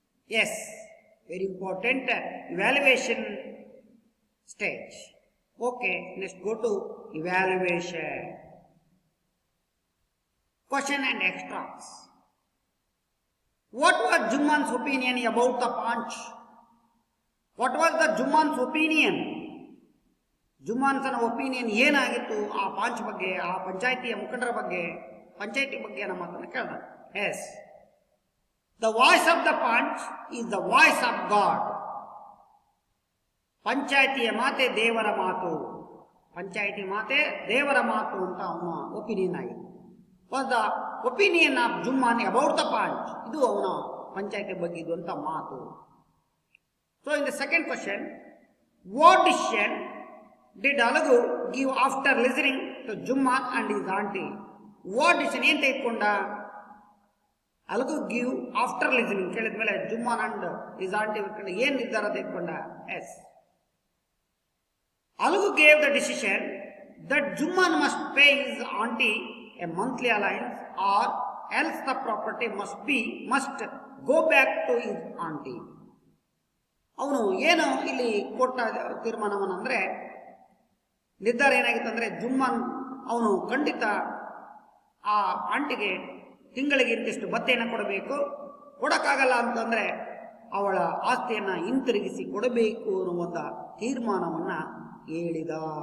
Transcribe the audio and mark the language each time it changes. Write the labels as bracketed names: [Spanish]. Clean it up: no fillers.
[English] Yes, very important evaluation stage. Okay, let's go to evaluation. Question and extracts. What was Jumman's opinion about the punch? What was the Jumman's opinion? [Kannada] ಜುಮ್ಮಾನ್ಸನ opinion ಏನಾಗಿತ್ತು ಆ ಪಾಂಚ್ ಬಗ್ಗೆ, ಆ ಪಂಚಾಯಿತಿಯ ಮುಖಂಡರ ಬಗ್ಗೆ, ಪಂಚಾಯಿತಿ ಬಗ್ಗೆ ನಮ್ಮ ಮಾತನ್ನು ಕೇಳಿದ. [English] Yes, the voice of the panch is the voice of God. [Kannada] ಪಂಚಾಯಿತಿಯ ಮಾತೆ ದೇವರ ಮಾತು, ಪಂಚಾಯಿತಿ ಮಾತೆ ದೇವರ ಮಾತು ಅಂತ ಅವನ ಒಪಿನಿಯನ್ ಆಗಿತ್ತು. [English] was the opinion of Jumman about the panch, [Kannada] ಇದು ಅವನ ಪಂಚಾಯಿತಿ ಬಗ್ಗೆ ಇದ್ದಂಥ ಮಾತು. [English] So in the second question, what decision did Alagu give after listening to Jumman and his auntie? What decision [Kannada] ಏನು ತೆಗೆದುಕೊಂಡ [English] Alagu give after listening? [Kannada] ಕೇಳಿದ ಮೇಲೆ [English] Jumman and his auntie [Kannada] ಏನು ನಿರ್ಧಾರ ತೆಗೆದುಕೊಂಡ? [English] Yes, Alagu gave the decision that Jumman must pay his auntie a monthly allowance or else the property must go back to his auntie. [Kannada] ಅವನು ಏನು ಇಲ್ಲಿ ಕೊಟ್ಟ ತೀರ್ಮಾನವನ್ನಂದ್ರೆ, ನಿರ್ಧಾರ ಏನಾಗಿತ್ತು ಅಂದರೆ, ಜುಮ್ಮಾನ್ ಅವನು ಖಂಡಿತ ಆ ಆಂಟಿಗೆ ತಿಂಗಳಿಗೆ ಇಂತಿಷ್ಟು ಭತ್ತೆಯನ್ನು ಕೊಡಬೇಕು, ಕೊಡೋಕ್ಕಾಗಲ್ಲ ಅಂತಂದರೆ ಅವಳ ಆಸ್ತಿಯನ್ನು ಹಿಂತಿರುಗಿಸಿ ಕೊಡಬೇಕು ಅನ್ನುವಂಥ ತೀರ್ಮಾನವನ್ನು ಹೇಳಿದ.